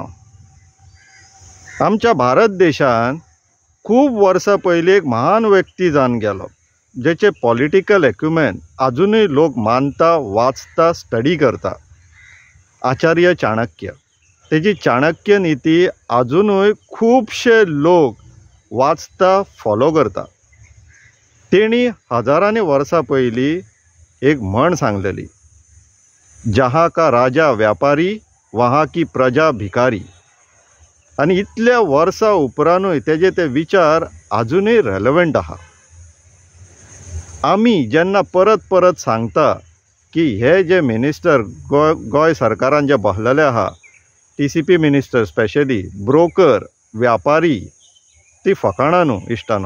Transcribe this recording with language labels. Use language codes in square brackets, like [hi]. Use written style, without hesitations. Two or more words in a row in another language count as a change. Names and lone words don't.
[kok] आमच्या भारत देशान खूब वर्सां पयलीं एक महान व्यक्ती जावन गेलो, जेचे [en] political acumen [kok] अजूनय लोक मानता, वाचता, स्टडी करता. आचार्य चाणक्य. तेजी चाणक्य नीती अजूनय खूबशे लोक वाचता, फॉलो करता. तेणी हजारांनी वर्सां पयलीं एक म्हण सांगलेली, [hi] जहाँ का राजा व्यापारी वहाँ की प्रजा भिकारी. [kok] आणि इतल्या वर्सां उपरांतूय तेजे ते विचार अजूनय रेलेवंट आहा. आमी जेन्ना परत परत सांगता की हे जे मिनिस्टर गोंय सरकारान जे बसलेले आहा, [en] TCP minister specially, [kok] ब्रोकर, व्यापारी, ती फकाणां न्हू इश्टानो.